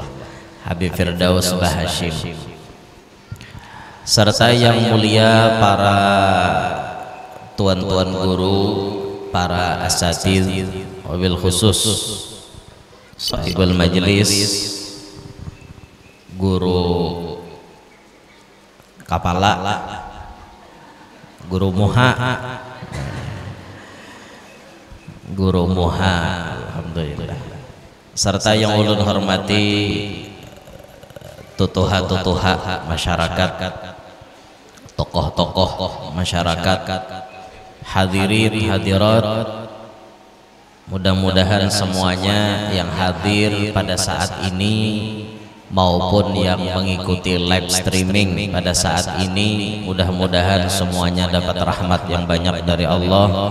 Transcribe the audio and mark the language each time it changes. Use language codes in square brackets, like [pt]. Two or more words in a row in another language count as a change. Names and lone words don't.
[bjn] Habib Firdaus Bahashim. Serta yang mulia para tuan-tuan guru, para asatidz, [ar] وبالخصوص صاحب المجلس, [bjn] guru kepala, guru muha, alhamdulillah. serta yang ulun hormati tutuha-tutuha masyarakat, tokoh-tokoh masyarakat, hadirin hadirat, mudah-mudahan semuanya yang hadir pada saat ini maupun yang mengikuti [en] live streaming [bjn] pada saat ini, mudah-mudahan semuanya dapat rahmat yang banyak dari Allah.